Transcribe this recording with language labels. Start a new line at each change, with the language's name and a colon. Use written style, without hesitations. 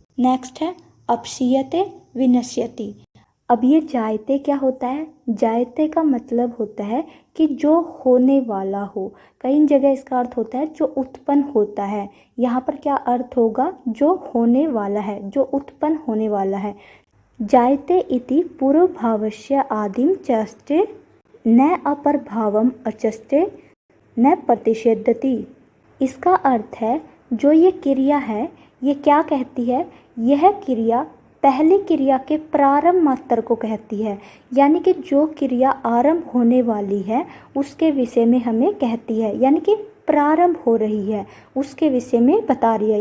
Hindi: Next है अपक्षीयते, विनश्यति। अब ये जायते क्या होता है? जायते का मतलब होता है कि जो होने वाला हो। कई जगह इसका अर्थ होता है जो उत्पन्न होता है। यहाँ पर क्या अर्थ होगा? जो होने वाला है, जो उत्पन्न होने वाला है।
Sanskrit: जायते इति पूर्वभावस्य आदिम चष्टे न अपरभावम अचष्टे न प्रतिषेधति।
Hindi: इसका अर्थ है जो ये क्रिया है ये क्या कहती है? यह क्रिया पहली क्रिया के प्रारंभ मात्र को कहती है, यानी कि जो क्रिया आरंभ होने वाली है उसके विषय में हमें कहती है, यानी कि प्रारंभ हो रही है उसके विषय में बता रही है।